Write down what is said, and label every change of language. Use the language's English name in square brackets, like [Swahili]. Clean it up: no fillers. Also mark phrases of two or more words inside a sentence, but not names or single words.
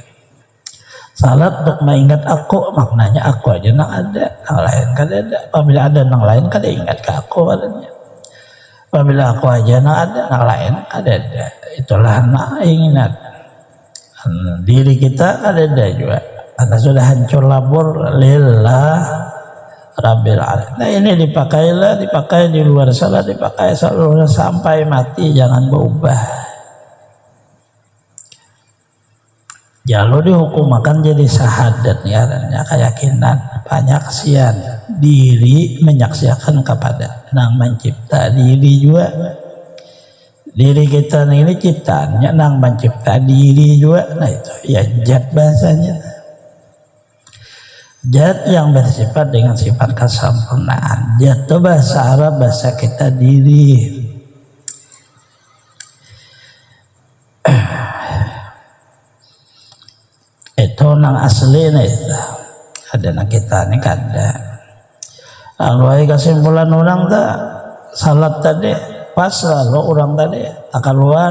[Banjar] Salat untuk mengingat aku, maknanya aku aja nang ada, nang lain kan ada. Apabila ada nang lain kan ingat ke aku padanya. Apabila aku aja nang ada, nang lain kan ada. Itulah nak ingat. Diri kita kan ada juga. Karena sudah hancur labur [Arabic] لله رب العالمين. [Banjar] Nah ini dipakai di luar salat, dipakai selalu sampai mati, jangan berubah. Kalau dihukum akan jadi syahadat ya, keyakinan penyaksian diri menyaksikan kepada nang mencipta diri juga. Diri kita ini ciptaannya nang mencipta diri juga. Nah itu ya zat bahasanya. Zat yang bersifat dengan sifat kesempurnaan. Zat itu bahasa Arab, bahasa kita diri. Itu nang asli nih ada nang kita nih kada. Lalu kesimpulan orang tak salat tadi pas lalu orang tadi tak keluar.